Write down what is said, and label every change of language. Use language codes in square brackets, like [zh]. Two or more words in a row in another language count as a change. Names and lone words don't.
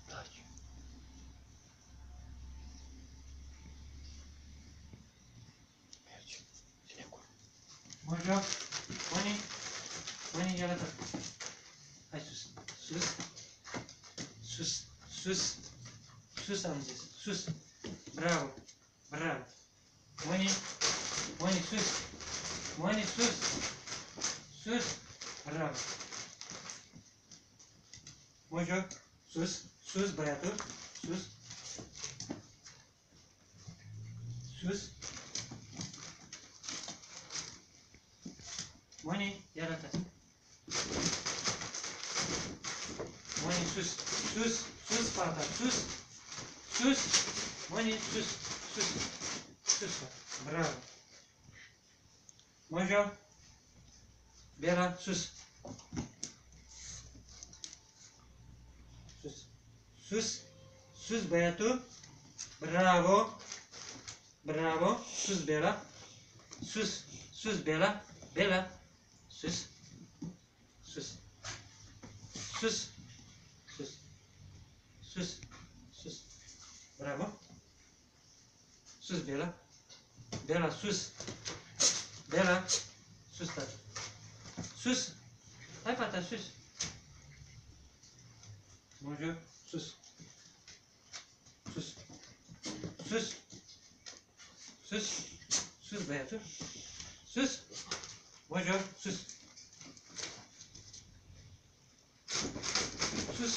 [ro] Mojo! Mâini! Mâini, ia arată! Hai sus! Sus! Sus! Sus! Sus am zis! Sus! Bravo! Bravo! Mâini! Mâini sus! Mâini sus! Sus! Bravo! Mojo! Sus! Sus, băiatul! Sus! Sus! Mâini, ia arată! Mâini sus! Sus! Sus, fata! Sus! Sus! Mâini sus! Sus! Sus, fata! Bravo! Mojo! Bela, sus! Sus! Sus! Sus, băiatul! Bravo! Bravo! Sus, Bela! Sus! Sus, Bela! Bela! Sus! Sus! Sus! Sus! Sus! Sus! Bravo! Sus, Bela! Bela, sus! Bela! Sus, tati! Sus! Hai, fata, sus! Mojo, sus! Sus! Sus! Sus! Sus, băiatul! Sus! Mojo, sus! Sus!